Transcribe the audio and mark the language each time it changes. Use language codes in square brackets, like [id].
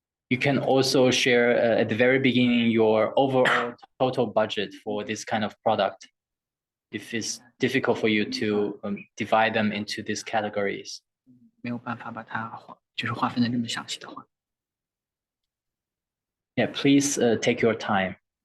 [en] You can also share at the very beginning your overall total budget for this kind of product, if it's difficult for you to divide them into these categories. [zh] 没有办法把它就是划分的这么详细的话。 [en] Yeah, please take your time.